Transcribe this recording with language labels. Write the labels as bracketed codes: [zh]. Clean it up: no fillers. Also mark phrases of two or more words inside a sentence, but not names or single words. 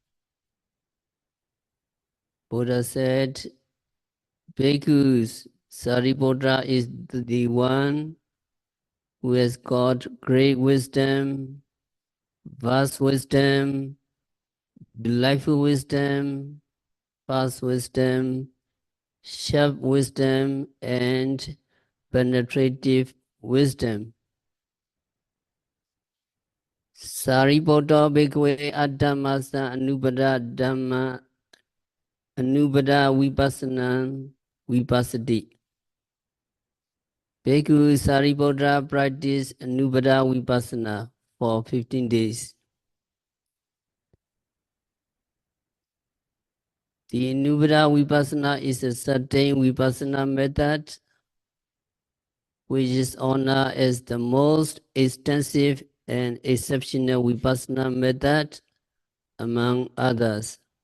[en] Buddha said, Bhikkhus, Sariputra is the one who has got great wisdom, vast wisdom, delightful wisdom, fast wisdom, sharp wisdom, and penetrative wisdom. [pi] Sariputra bhikkhave addhamasa anupada dhamma anupada vipassana vipassati. [en] Bhikkhu Sariputra practiced [pi] anupada vipassana [en] for 15 days. The [pi] anupada vipassana [en] is a certain vipassana method which is honored as the most extensive and exceptional vipassana method among others.